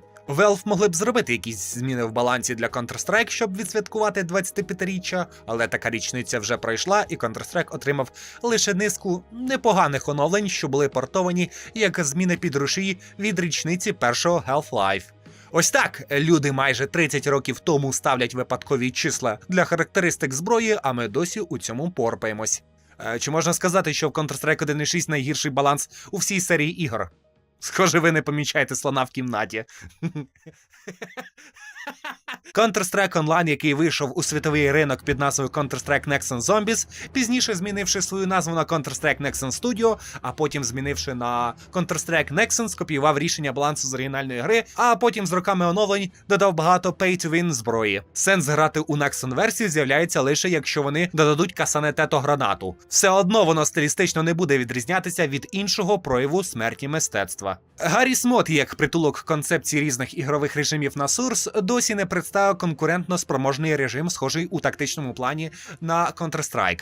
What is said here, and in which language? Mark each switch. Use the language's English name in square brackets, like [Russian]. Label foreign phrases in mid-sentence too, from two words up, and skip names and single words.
[Ukrainian] Valve могли б зробити якісь зміни в балансі для Counter-Strike, щоб відсвяткувати 25-річчя, але така річниця вже пройшла, і Counter-Strike отримав лише низку непоганих оновлень, що були портовані як зміни під рушії від річниці першого Half-Life. Ось так люди майже 30 років тому ставлять випадкові числа для характеристик зброї, а ми досі у цьому порпаємось. Чи можна сказати, що в Counter-Strike 1.6 найгірший баланс у всій серії ігор? Схоже, ви не помічаєте слона в кімнаті. Counter-Strike Online, який вийшов у світовий ринок під назвою Counter-Strike Nexon Zombies, пізніше змінивши свою назву на Counter-Strike Nexon Studio, а потім змінивши на Counter-Strike Nexon, скопіював рішення балансу з оригінальної гри, а потім з роками оновлень додав багато pay-to-win зброї. Сенс грати у Nexon версію з'являється лише якщо вони додадуть касане-тето-гранату. Все одно воно стилістично не буде відрізнятися від іншого прояву смерті мистецтва. Гарріс Мод, як притулок концепції різних ігрових режимів на Source, досі не представив конкурентно спроможний режим, схожий у тактичному плані на Counter-Strike.